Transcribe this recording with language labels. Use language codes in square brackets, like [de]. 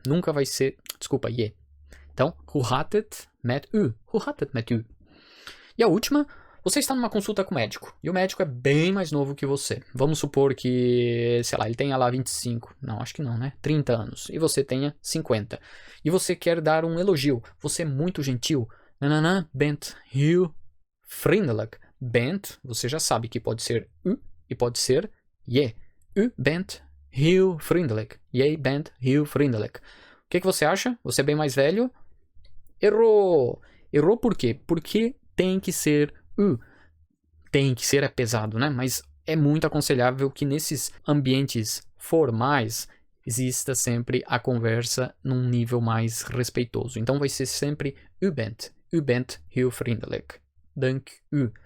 [pt] Nunca vai ser, desculpa, je. Então, [nl] hoe gaat het met u? [pt] Hoe gaat het met u? E a última... Você está numa consulta com o médico, e o médico é bem mais novo que você. Vamos supor que, sei lá, ele tenha lá 25, não, acho que não, né? 30 anos, e você tenha 50. E você quer dar um elogio, você é muito gentil. [nl] Nananã, bent heel vriendelijk. [pt] Bent, você já sabe que pode ser u e pode ser je. [nl] U bent heel vriendelijk. Je bent heel vriendelijk. [pt] O que você acha? Você é bem mais velho? Errou! Errou por quê? Porque tem que ser tem que ser, é pesado, né? Mas é muito aconselhável que nesses ambientes formais exista sempre a conversa num nível mais respeitoso. Então vai ser sempre [nl] u bent heel vriendelijk. Dank u.